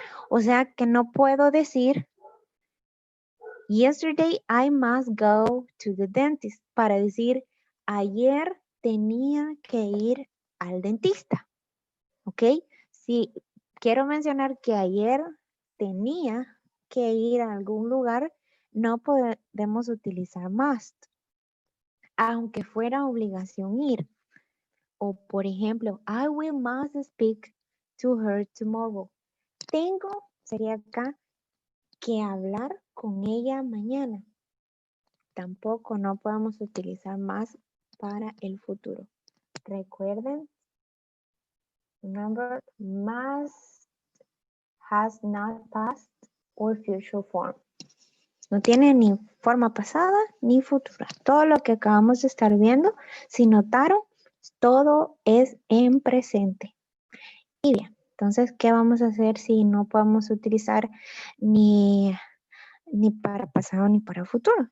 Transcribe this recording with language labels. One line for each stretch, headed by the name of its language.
Spanish: O sea que no puedo decir
English: yesterday I must go to the dentist
Spanish: para decir ayer tenía que ir al dentista. ¿Ok? Si quiero mencionar que ayer tenía que ir a algún lugar, no podemos utilizar must, aunque fuera obligación ir. O por ejemplo,
English: I will must speak to her tomorrow.
Spanish: Tengo, sería acá, que hablar con ella mañana. Tampoco no podemos utilizar más para el futuro.
English: Recuerden, remember, must has not past or future form.
Spanish: No tiene ni forma pasada ni futura. Todo lo que acabamos de estar viendo, si notaron, todo es en presente. Y bien, entonces, ¿qué vamos a hacer si no podemos utilizar ni para pasado ni para futuro?